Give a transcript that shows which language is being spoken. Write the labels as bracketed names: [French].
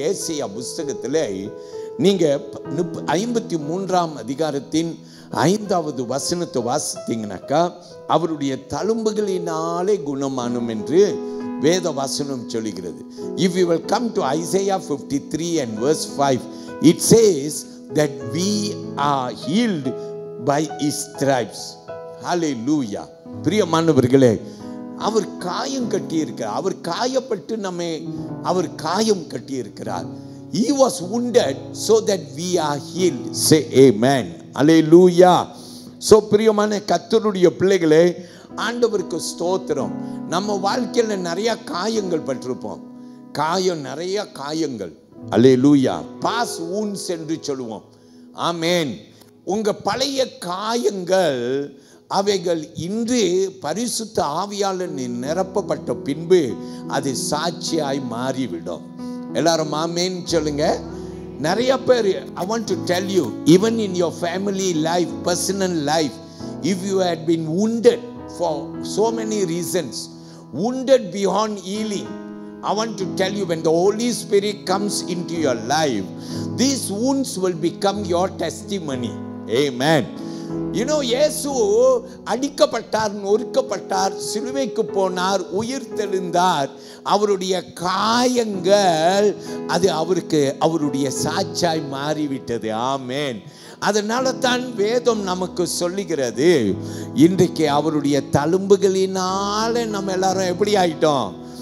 [Tamil] ஏசாயா புஸ்தகத்திலே நீங்க 53ஆம் அதிகாரத்தின் 5வது வசனத்தை வாசித்தீங்கன்னாக்கா, அவருடைய தழும்புகளினாலே குணமானும் என்று வேத வசனம் சொல்கிறது. [English] If you will come to Isaiah 53 and verse 5, it says that we are healed by his stripes. Hallelujah. [Tamil] பிரியமானவர்களே, அவர் காயம் கட்டி இருக்கிறார். அவர் காயப்பட்டு நம்மை அவர் காயம் கட்டி இருக்கிறார். [English] He was wounded so that we are healed. Say amen. Hallelujah. [Tamil] So பிரியமான கர்த்தருடைய பிள்ளைகளே, ஆண்டவருக்கு ஸ்தோத்திரம். நம்ம வாழ்க்கையில நிறைய காயங்கள் பட்டிருப்போம். நிறைய காயங்கள். அல்லேலூயா. [English] past wounds [Tamil] என்று சொல்லுவோம். ஆமென். உங்க பழைய காயங்கள் அவைகள் இன்று பரிசுத்த ஆவியால் நிரப்பப்பட்ட பின்பு அது சாட்சியாய் மாறிவிடும். எல்லாரும் ஆமென் சொல்லுங்க. நிறைய பேர், [English] I want to tell you, even in your family life, personal life, if you had been wounded for so many reasons, wounded beyond healing, I want to tell you, when the Holy Spirit comes into your life, these wounds will become your testimony. Amen. [Tamil] இயேசு அடிக்கப்பட்டார், நொறுக்கப்பட்டார், சிலுவைக்கு போனார், உயிர் தெழுந்தார். அவருடைய காயங்கள் அது அவருடைய சாட்சாய் மாறிவிட்டது. ஆமென். அதனால தான் வேதம் நமக்கு சொல்லுகிறது, இன்றைக்கு அவருடைய தழும்புகளினால நம்ம எல்லாரும் எப்படி ஆயிட்டோம்?